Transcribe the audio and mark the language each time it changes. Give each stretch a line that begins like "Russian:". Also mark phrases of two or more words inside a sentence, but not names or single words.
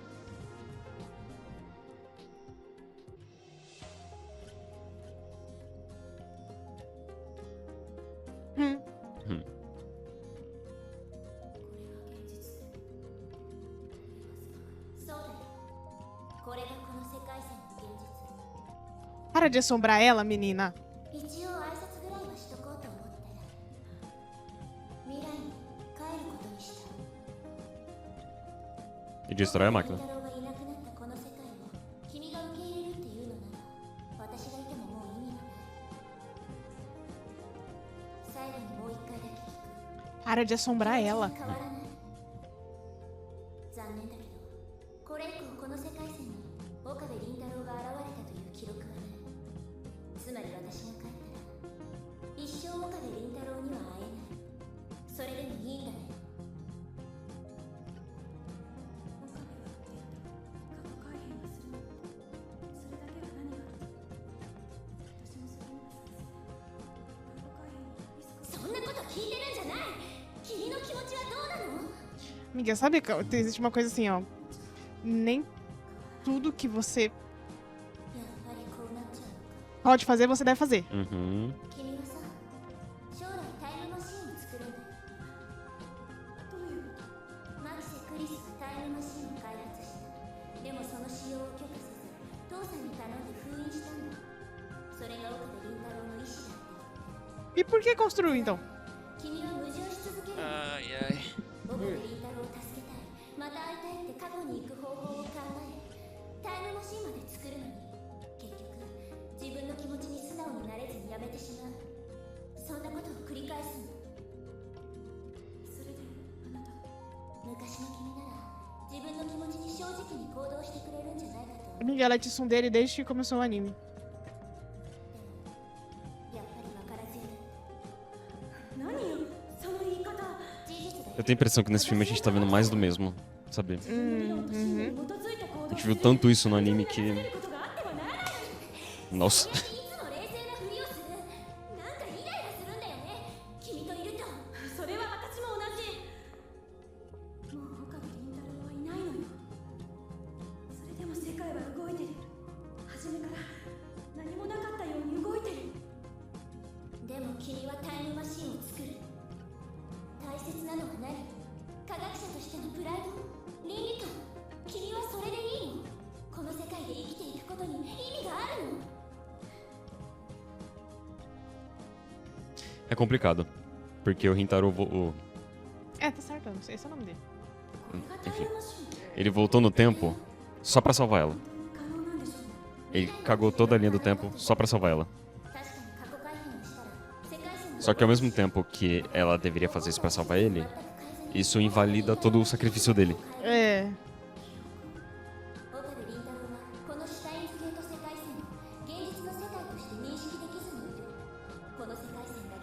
Japanese: Hum. そうだよ。これがこの世界線の現実。
Portuguese: Para de assombrar ela, menina.
Japanese: 一応挨拶ぐらいはしとこうと思って。未来に帰ることにした。
Portuguese: E destrói a máquina.
Japanese: 太郎がいなくなったこの世界を君が受け入れるっていうのなら、私がいてももう意味がない。最後にもう一回だけ聞く。
Portuguese: Para de assombrar ela.
Japanese: 変わらない。残念だけど、これ以降この世界線に岡部倫太郎が現れたという記録はない。つまり私が帰ったら、一生岡部倫太郎には会えない。それでもいいんだね。岡部が言っていた過去改変がするの。それだけは何があると。私もそれには賛成。過去改変はリスクを。そんなこと聞いてるんじゃない。君の気持ちはどうなの？
Portuguese: Amiga, sabe que existe uma coisa assim, ó. Nem tudo que você
Japanese: やっぱりこうなっちゃうのか。
Portuguese: pode fazer, você deve fazer. Uhum.
Japanese: 君はさ、将来タイムマシーンを作るんだよ。どういうこと？マキセ・クリスがタイムマシーンを開発した。でもその使用を許可せず、父さんに頼んで封印したんだ。それが岡部倫太郎の意志だって言って。
Portuguese: E por que construiu, então?
Japanese: 君は矛盾し続ける。 Ai, ai. 岡部倫太郎を助けたい。また会いたいって過去に行く方法を考え、タイムマシーンまで作るのに、結局自分の気持ちに素直になれずにやめてしまう。そんなことを繰り返すんだ。それであなたは。昔の君なら自分の気持ちに正直に行動してくれるんじゃないかと思う。
Portuguese: Amiga, ela é tsundere desde que começou o anime.
Japanese: やっぱり分からずやだ。何よその言い方。事実だよ。
Portuguese: Eu tenho a impressão que nesse filme a gente tá vendo mais do mesmo, sabe?
Japanese: 自分の理論と信念に基づいた行動を
Portuguese: A gente viu tanto isso no anime que.
Japanese: することがあってはならない。
Portuguese: Nossa.
Japanese: いつも冷静なふりをする。なんかイライラするんだよね。君といると。それは私も同じ。もう岡部倫太郎はいないのよ。それでも世界は動いてる。初めから何もなかったように動いてる。でも君はタイムマシーンを作る。大切なのは何？科学者としてのプライド、倫理観。君はそれでいいの？この世界で生きていくことに意味があるの？
Portuguese: É complicado. Porque o Rintaro. É, tá certo, eu não sei esse é o nome dele.
Japanese: これがタイムマシーン。
Portuguese: Ele voltou no tempo só pra salvar ela.
Japanese: 本当に可能なんでしょうね。
Portuguese: Ele cagou toda a linha do tempo só pra salvar ela.
Japanese: 確かに過去改変をしたら世界線の
Portuguese: Só que ao mesmo tempo que ela deveria fazer isso pra salvar ele, isso invalida todo o sacrifício dele. É.
Japanese: 岡部倫太郎はこのシュタインズゲート世界線を現実の世界として認識できずにいる。この世界線